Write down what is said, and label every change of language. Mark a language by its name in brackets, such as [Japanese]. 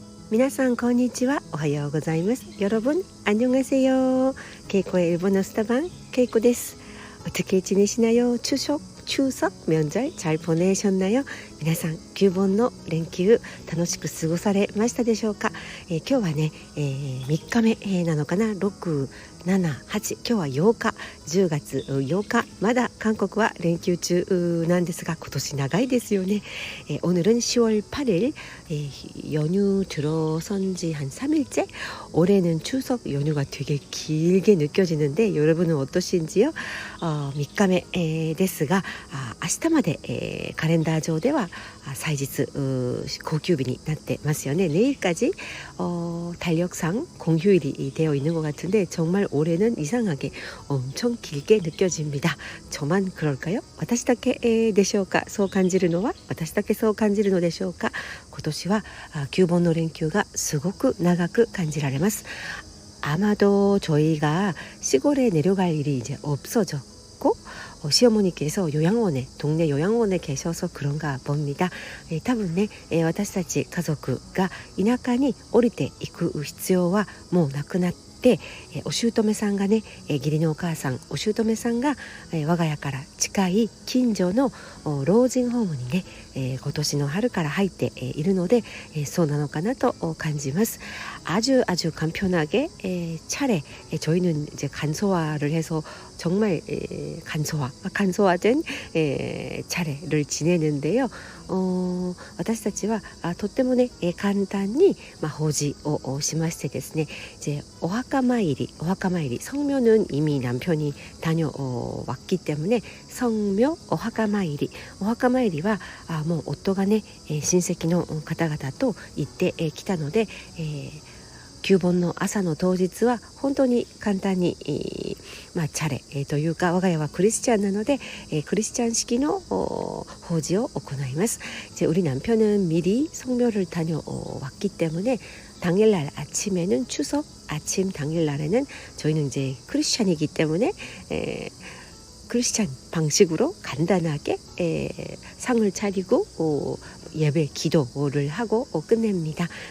[Japanese] 皆さんこんにちは。おはようございます。 [Korean] 여러분 안녕하세요. 케이코의 일본어 스타방 케이코です. 어떻게 지내시나요? 추석 명절 잘 보내셨나요? [Japanese] 皆さん旧盆の連休楽しく過ごされましたでしょうか？今日はね、3日目、なのかな。6、7、8、今日は8日、10月8日、まだ韓国は連休中なんですが、今年長いですよね。 [Korean] 오늘은 10월 8일, 연휴 들어선 지 한 3일째. 올해는 추석 연휴가 되게 길게 느껴지는데 여러분은 어떠신지요? [Japanese] 3日目、ですが、明日まで、カレンダー上では祭日公休日になってますよね. [Korean] 내일까지 달력상 공휴일이 되어 있는 것 같은데 정말 올해는 이상하게 엄청 길게 느껴집니다. 저만 그럴까요? [Japanese] 私だけでしょうか? そう感じるのは私だけそう感じるのでしょうか?今年は旧盆の連休がすごく長く感じられます. [Korean] 아마도 저희가 시골에 내려갈 일이 이제 없어졌고 시어머니께서 요양원에, 동네 요양원에 계셔서 그런가 봅니다. [Japanese] 多分ね、私たち家族が田舎に降りていく必要はもうなくなって、お姑さんがね、義理のお母さん、お姑さんが、我が家から近い近所の老人ホームにね、今年の春から入っているので、そうなのかなと感じます. [Korean] 아주 간편하게 차례, 저희는 이제 간소화를 해서 정말 간소화된 차례를 지내는데요. [Japanese] 私たちはとってもね、簡単に法事をしましてですね、 [Korean] 이제 오하카마이리, 성묘는 이미 남편이 다녀왔기 때문에 성묘 오하카마이리와 [Japanese] もう夫がね、親戚の方々と行ってきたので、旧盆の朝の当日は本当に簡単に、チャレ、というか我が家はクリスチャンなので、クリスチャン式の法事を行います. [Korean] 이제 우리 남편은 미리 성묘를 다녀왔기 때문에 당일날 아침에는 추석 아침 당일날에는 저희는 이제 크리스찬이기 때문에 크리스찬 방식으로 간단하게 상을 차리고 예배 기도를 하고 끝냅니다.